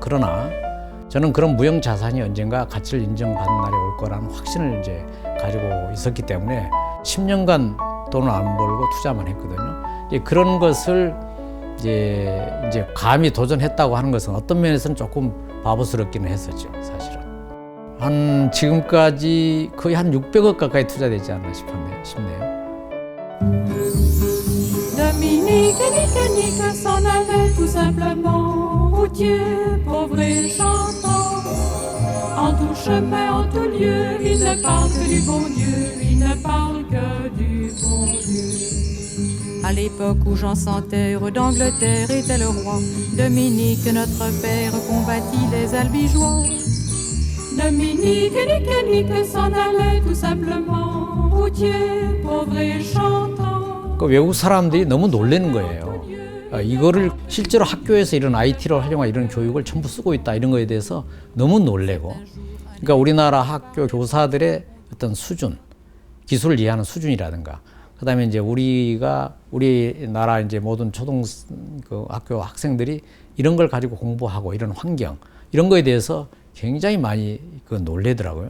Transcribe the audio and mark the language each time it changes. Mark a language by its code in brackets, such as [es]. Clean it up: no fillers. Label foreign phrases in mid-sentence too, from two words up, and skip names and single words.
[ko] 그러나 저는 그런 무형 자산이 언젠가 가치를 인정받는 날이 올 거라는 확신을 이제 가지고 있었기 때문에 10년간 돈을 안 벌고 투자만 했거든요. 이제 그런 것을 이제 감히 도전했다고 하는 것은 어떤 면에서는 조금 바보스럽기는 했었죠, 사실은. 한 지금까지 거의 한 600억 가까이 투자되지 않나 싶네요. [fr] Dominique, Nique, Nique s'en allait tout simplement, routier, pauvre et chantant. En tout chemin, en tout lieu, il ne parle que du bon Dieu, il ne parle que du bon Dieu. À l'époque où Jean sans terre d'Angleterre était le roi, Dominique, notre père, combattit les albigeois. Dominique, Nique, Nique s'en allait tout simplement, routier, pauvre et chantant. [ko] 그 외국 사람들이 너무 놀라는 거예요. 이거를 실제로 학교에서 이런 IT를 활용한 이런 교육을 전부 쓰고 있다 이런 거에 대해서 너무 놀래고, 그러니까 우리나라 학교 교사들의 어떤 수준, 기술을 이해하는 수준이라든가, 그다음에 이제 우리나라 이제 모든 학교 학생들이 이런 걸 가지고 공부하고 이런 환경, 이런 거에 대해서 굉장히 많이 놀래더라고요.